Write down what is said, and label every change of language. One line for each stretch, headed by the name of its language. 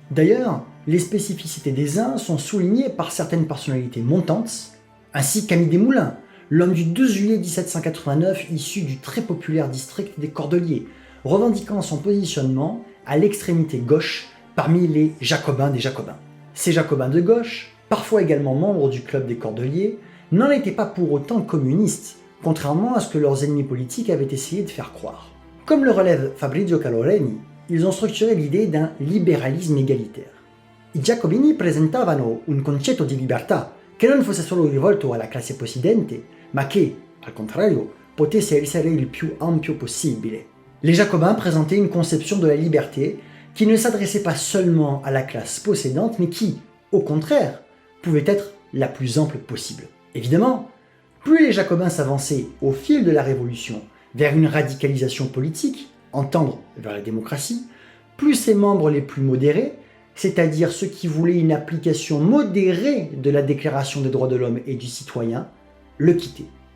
French: D'ailleurs, les spécificités des uns sont soulignées par certaines personnalités montantes, ainsi qu'Ami Desmoulins, l'homme du 2 juillet 1789 issu du très populaire district des Cordeliers, revendiquant son positionnement à l'extrémité gauche parmi les Jacobins des Jacobins. Ces Jacobins de gauche, parfois également membres du club des Cordeliers, n'en étaient pas pour autant communistes, contrairement à ce que leurs ennemis politiques avaient essayé de faire croire. Comme le relève Fabrizio Caloreni, ils ont structuré l'idée d'un libéralisme égalitaire.
Italian: I Giacobini presentavano un concetto di libertà che non fosse solo rivolto alla classe possidente, ma che, al contrario, potesse essere il più ampio possibile.
French: Les Jacobins présentaient une conception de la liberté qui ne s'adressait pas seulement à la classe possédante, mais qui, au contraire, pouvait être la plus ample possible. Évidemment, plus les Jacobins s'avançaient au fil de la Révolution vers une radicalisation politique, en tendre vers la démocratie, plus ses membres les plus modérés, c'est-à-dire ceux qui voulaient une application modérée de la Déclaration des droits de l'homme et du citoyen, le quittaient.